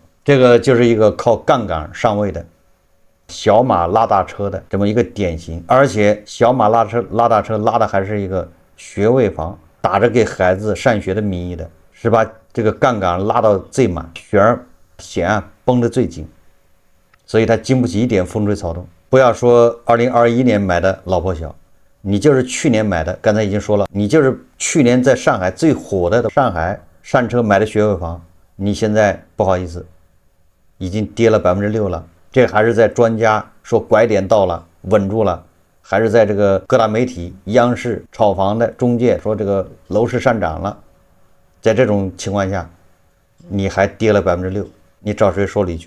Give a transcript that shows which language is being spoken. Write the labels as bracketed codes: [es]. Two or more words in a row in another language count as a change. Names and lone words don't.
[zh] 這個就是一個靠槓桿上位的小馬拉大車的這麼一個典型，而且小馬拉大車拉的還是一個學位房，打着給孩子上学的名義的，是把這個槓桿拉到最滿，弦繃得最緊，所以他經不起一點風吹草动。不要說2021年買的老婆小，你就是去年買的，剛才已經说了，你就是去年在上海最火的上海上车買的学位房，你现在不好意思，已經跌了6%了。這還是在專家說拐點到了，穩住了，還是在這個各大媒體、央視炒房的中介說這個樓市上漲了，在這種情況下，你還跌了6%，你找誰說理去？